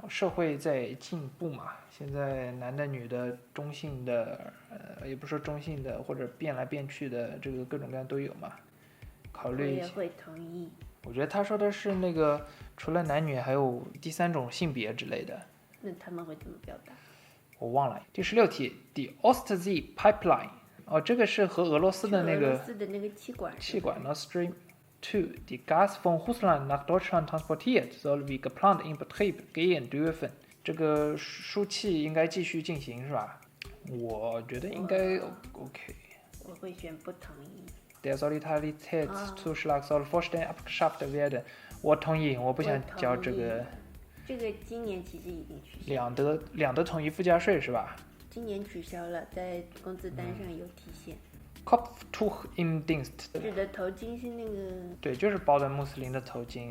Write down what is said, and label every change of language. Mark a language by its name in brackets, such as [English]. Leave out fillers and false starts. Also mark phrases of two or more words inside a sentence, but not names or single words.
[Chinese] 社会在进步嘛，现在男的、女的、中性的，也不说中性的，或者变来变去的，这个各种各样都有嘛。考虑一下。我也会同意。我觉得他说的是那个除了男女还有第三种性别之类的。那他们会怎么表达？我忘了。第16题 ， [German] Die Ostsee Pipeline。 [Chinese] 这个是和俄罗斯的那个气管。 [German] Nord Stream 2 Die Gas von Russland nach Deutschland transportiert soll wie geplant in Betrieb gehen dürfen。 [Chinese] 这个输气应该继续进行是吧？我觉得应该 OK。我会选不同意。 [German] Der Solidaritätszuschlag soll vollständig abgeschafft werden。 [Chinese] 我同意，我不想交这个。这个今年其实已经取消。两德统一附加税是吧？今年取消了，在工资单上有体现。 [German] Kopftuch im Dienst。 [Chinese] 指的头巾是那个。对，就是包的穆斯林的头巾。